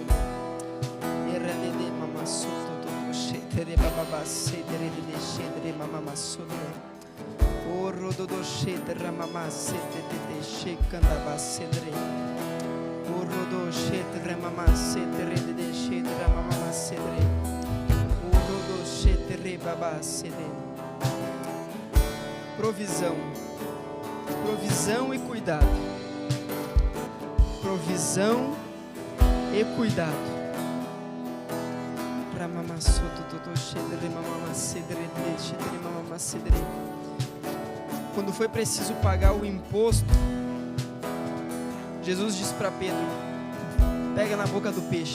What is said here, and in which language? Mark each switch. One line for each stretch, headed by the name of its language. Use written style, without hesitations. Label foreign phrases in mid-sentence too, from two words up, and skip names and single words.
Portuguese: Era de mama sodoro do shetre bababa cedre de shetre mamama sodoro. O rodo do shetre mamama cedre de shekanda ba cedre. O rodo shetre mamama cedre de shetre mamama cedre. Provisão, provisão e cuidado, provisão e cuidado. Quando foi preciso pagar o imposto, Jesus disse para Pedro: pega na boca do peixe.